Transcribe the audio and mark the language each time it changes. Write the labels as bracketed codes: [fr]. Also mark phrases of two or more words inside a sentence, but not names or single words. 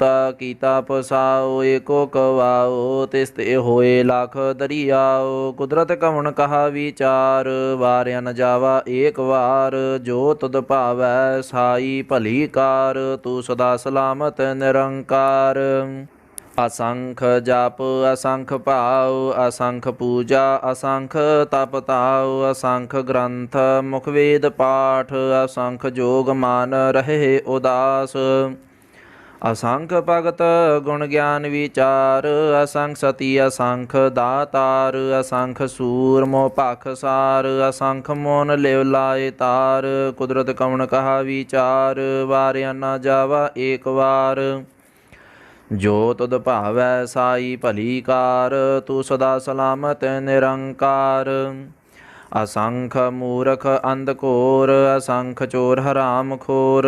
[pa] ਕੀਤਾ ਪਸਾਓ ਏਕੋ ਕਵਾਓ, ਤਿਸ ਤੇ ਹੋਏ ਲਖ ਦਰਿਆਓ। ਕੁਦਰਤ ਕਵਣ ਕਹਾ ਵਿਚਾਰ, ਵਾਰਿਆ ਨ ਜਾਵਾ ਏਕ ਵਾਰ। ਜੋ ਤੁਧ ਭਾਵੈ ਸਾਈ ਭਲੀ ਕਾਰ, ਤੂੰ ਸਦਾ ਸਲਾਮਤ ਨਿਰੰਕਾਰ। ਅਸੰਖ ਜਾਪ ਅਸੰਖ ਭਾਵ, ਅਸੰਖ ਪੂਜਾ ਅਸੰਖ ਤਪ ਤਾਵ। ਅਸੰਖ ਗ੍ਰੰਥ ਮੁਖ ਵੇਦ ਪਾਠ, ਅਸੰਖ ਜੋਗ ਮਾਨ ਰਹੇ ਉਦਾਸ। ਅਸੰਖ ਭਗਤ ਗੁਣ ਗਿਆਨ ਵਿਚਾਰ, ਅਸੰਖ ਸਤੀ ਅਸੰਖ ਦਾਤਾਰ। ਅਸੰਖ ਸੂਰ ਮੋਹ ਪਾਖਸਾਰ, ਅਸੰਖ ਮੋਨ ਲਿਵ ਲਾਏ ਤਾਰ। ਕੁਦਰਤ ਕਵਣ ਕਹਾ ਵਿਚਾਰ, ਵਾਰਿਆ ਨ ਜਾਵਾ ਏਕ ਵਾਰ। ਜੋ ਤੁਧ ਭਾਵੈ ਸਾਈ ਭਲੀ ਕਾਰ, ਤੂ ਸਦਾ ਸਲਾਮਤ ਨਿਰੰਕਾਰ। ਅਸੰਖ ਮੂਰਖ ਅੰਧਕੋਰ, ਅਸੰਖ ਚੋਰ ਹਰਾਮ ਖੋਰ।